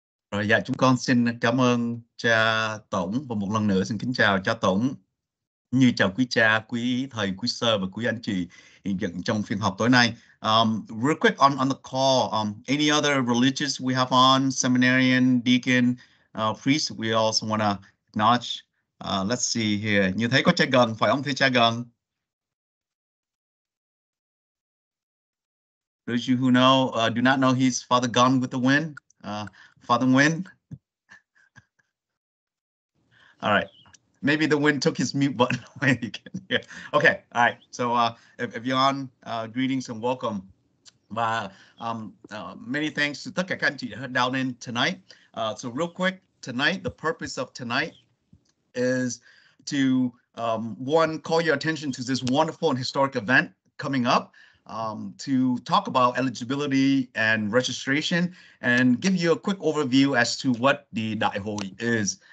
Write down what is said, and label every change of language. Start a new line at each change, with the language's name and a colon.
Vietnamese: Rồi dạ chúng con xin cảm ơn cha Tổng và một lần nữa xin kính chào cha Tổng, như chào quý cha, quý thầy, quý sơ và quý anh chị hiện diện trong phiên họp tối nay.
English: Real quick on the call, any other religious we have on, seminarian, deacon, priest, we also want to acknowledge. Let's see here.
Vietnamese: Như thấy có cha Gần, phải không thưa cha Gần?
English: Those of you who know, do not know he's Father Gone with the Wind, Father Wind. All right. Maybe the wind took his mute button away. You can hear. Okay, all right. So if you're on, greetings and welcome.
Vietnamese: Và
English: many thanks to
Vietnamese: tất cả các anh chị đã
English: dialed in tonight. So real quick, tonight, the purpose of tonight is to, one, call your attention to this wonderful and historic event coming up, to talk about eligibility and registration and give you a quick overview as to what the Đại hội is.